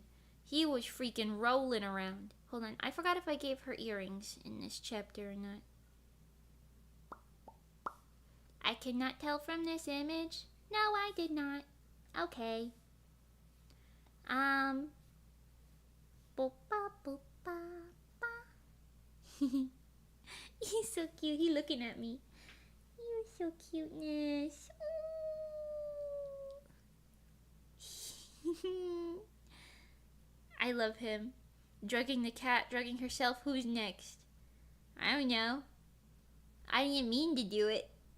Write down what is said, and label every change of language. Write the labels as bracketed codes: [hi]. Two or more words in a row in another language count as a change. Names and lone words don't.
[en] He was freaking rolling around. Hold on, I forgot if I gave her earrings in this chapter or not. I cannot tell from this image. No, I did not. Okay. Boop, ba, boop, ba, ba. He's so cute. He's looking at me. You're so cuteness. I love him. Drugging the cat, drugging herself. Who's next? I don't know. I didn't mean to do it.